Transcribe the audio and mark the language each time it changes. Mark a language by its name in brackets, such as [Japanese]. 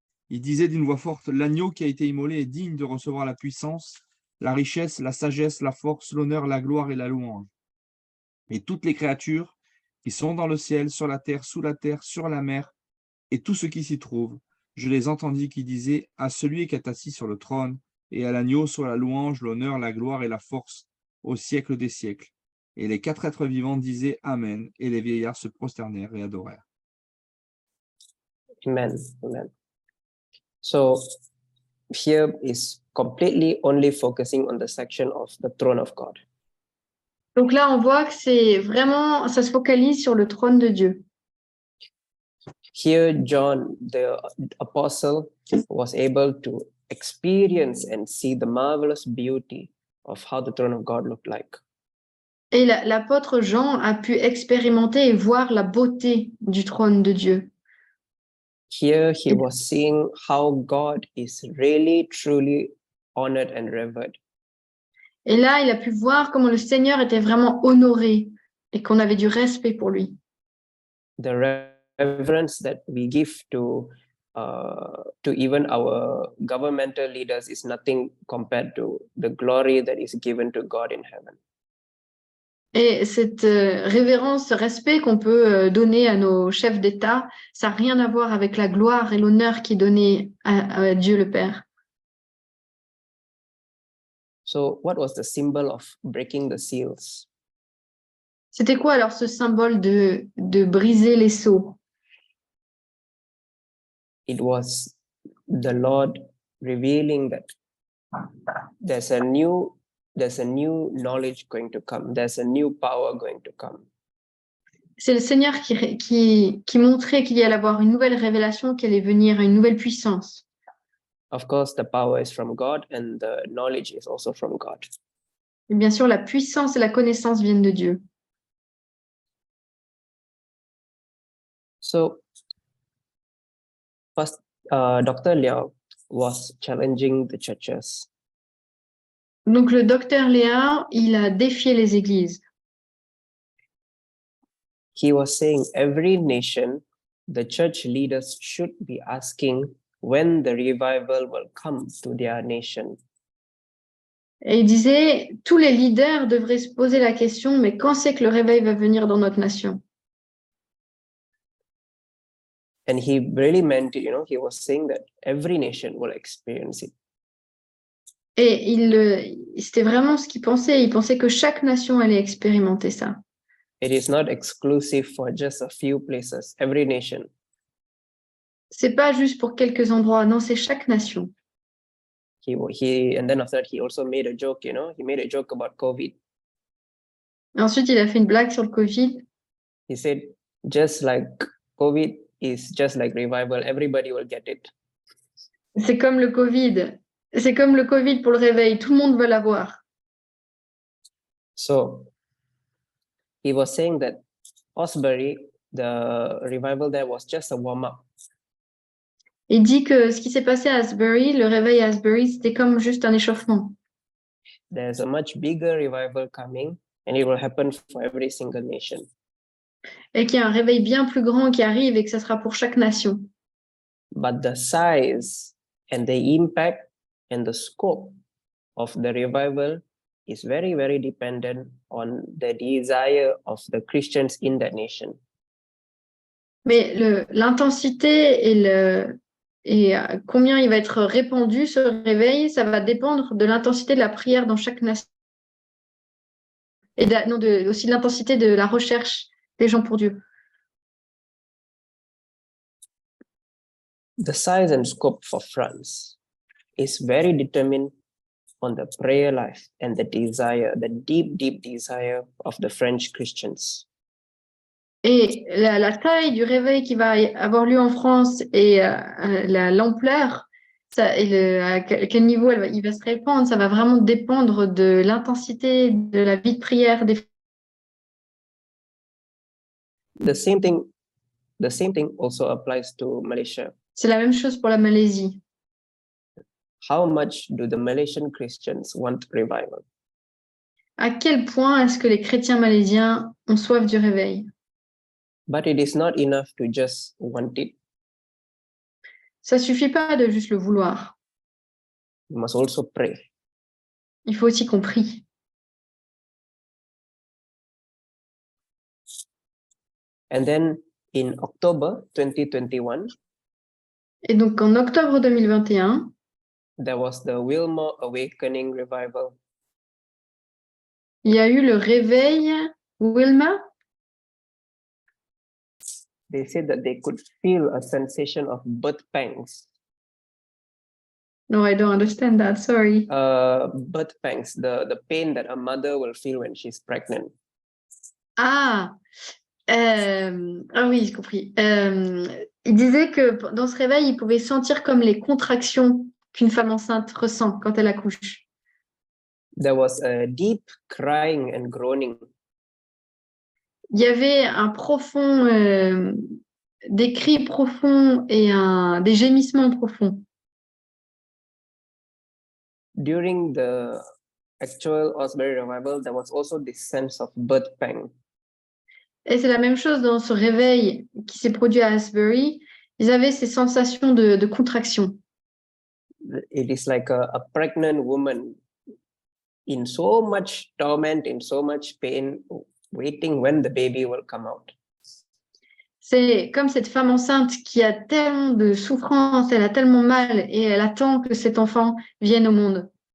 [French] Ils disaient d'une voix forte, « L'agneau qui a été immolé est digne de recevoir la puissance, la richesse, la sagesse, la force, l'honneur, la gloire et la louange. » Et toutes les créatures qui sont dans le ciel, sur la terre, sous la terre, sur la mer, et tout ce qui s'y trouve, je les entendis qui disaient, « À celui qui est assis sur le trône, et à l'agneau soit la louange, l'honneur, la gloire et la force, au siècle des siècles. » Et les 4 êtres vivants disaient, « Amen. » Et les vieillards se prosternèrent et adorèrent. Amen. Amen. [English] So here is completely only focusing on the section of the throne of God. [French] Donc là, on voit que c'est vraiment, ça se focalise sur le trône de Dieu. [English] Here, John, the apostle, was able to experience and see the marvelous beauty of how the throne of God looked like. [French] Et l'apôtre Jean a pu expérimenter et voir la beauté du trône de Dieu. [English] Here, he was seeing how God is really, truly honored and revered. [French] Et là, il a pu voir comment le Seigneur était vraiment honoré et qu'on avait du respect pour lui. [English] The reverence that we give to even our governmental leaders is nothing compared to the glory that is given to God in heaven. [French] Et cette révérence, ce respect qu'on peut donner à nos chefs d'État, ça n'a rien à voir avec la gloire et l'honneur qui est donné à Dieu le Père. [English] So what was the symbol of breaking the seals? [French] C'était quoi alors ce symbole de briser les sceaux? [English] it was the Lord revealing that there's a new knowledge going to come. There's a new power going to come. [French] C'est le Seigneur qui montrait qu'il y allait avoir une nouvelle révélation, qu'il allait venir une nouvelle puissance. [English] Of course, the power is from God and the knowledge is also from God. [French] Et bien sûr, la puissance et la connaissance viennent de Dieu. [English] So, first, Dr. Liao was challenging the churches. [French] Donc le docteur Léa, il a défié les églises. [English] He was saying every nation, the church leaders should be asking when the revival will come to their nation. [French] Et il disait, tous les leaders devraient se poser la question, mais quand c'est que le réveil va venir dans notre nation? [English] And he really meant it, he was saying that every nation will experience it. [French] Et c'était vraiment ce qu'il pensait. Il pensait que chaque nation allait expérimenter ça. [English] It is not exclusive for just a few places, every nation. [French] C'est pas juste pour quelques endroits, non, c'est chaque nation. [English] And then after that, he also made a joke, he made a joke about COVID. [French] Et ensuite, il a fait une blague sur le Covid. [English] He said, just like COVID is just like revival, everybody will get it. [French] C'est comme le Covid. C'est comme le Covid pour le réveil. Tout le monde veut l'avoir. [English] So, he was saying that Osbury, the revival there was just a warm-up. [French] Il dit que ce qui s'est passé à Asbury, le réveil à Asbury, c'était comme juste un échauffement. [English] There's a much bigger revival coming, and it will happen for every single nation. [French] Et qu'il y a un réveil bien plus grand qui arrive et que ça sera pour chaque nation. [English] But the size and the impact and the scope of the revival is very, very dependent on the desire of the Christians in that nation. [French] Mais l'intensité et combien il va être répandu, ce réveil, ça va dépendre de l'intensité de la prière dans chaque nation. Et aussi de l'intensité de la recherche des gens pour Dieu. [English] The size and scope for France is very determined on the prayer life and the desire, the deep, deep desire of the French Christians. [French] Et la taille du réveil qui va avoir lieu en France et l'ampleur, à quel niveau il va se répandre, ça va vraiment dépendre de l'intensité de la vie de prière des. [English] The same thing also applies to Malaysia. [French] C'est la même chose pour la Malaisie. [English] How much do the Malaysian Christians want revival? [French] À quel point est-ce que les chrétiens malaisiens ont soif du réveil? [English] But it is not enough to just want it. [French] Ça suffit pas de juste le vouloir. [English] You must also pray. [French] Il faut aussi qu'on prie. [English] And then in October 2021, [French] et donc en octobre 2021, [English] there was the Wilmore Awakening Revival. [French] Il y a eu le réveil Wilma. [English] They said that they could feel a sensation of birth pangs. No, I don't understand that. Sorry. Birth pangs, the pain that a mother will feel when she's pregnant. [French] Ah oui, j'ai compris. Il disait que dans ce réveil, il pouvait sentir comme les contractions qu'une femme enceinte ressent quand elle accouche. [English] There was a deep crying and groaning. [French] Il y avait un profond, des cris profonds et des gémissements profonds. [English] During the actual Osbury revival, there was also this sense of birth pang. [French] Et c'est la même chose dans ce réveil qui s'est produit à Asbury. Ils avaient ces sensations de contraction. [English] It is like a pregnant woman in so much torment, in so much pain, waiting when the baby will come out. [French] C'est comme cette femme enceinte qui a tellement de souffrance, elle a tellement mal et elle attend que cet enfant vienne au monde.